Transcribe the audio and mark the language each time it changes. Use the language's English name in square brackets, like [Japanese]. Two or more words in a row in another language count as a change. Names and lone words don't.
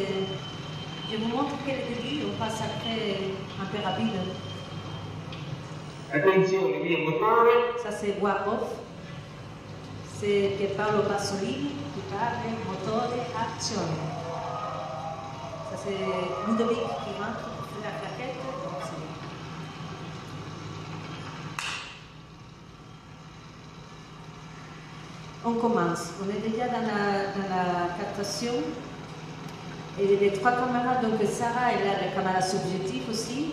[French] Je vous montre quel début, on passe après un peu rapide. [Italian] Attenzione, via motore. [French] Ça c'est voix off. C'est Pierpaolo Pasolini qui parle, [Italian] motore, azione. [French] Ça c'est Ludovic qui rentre pour faire la claquette. On commence. On est déjà dans la captation. Et les trois caméras, donc Sarah, elle a la caméra subjective aussi.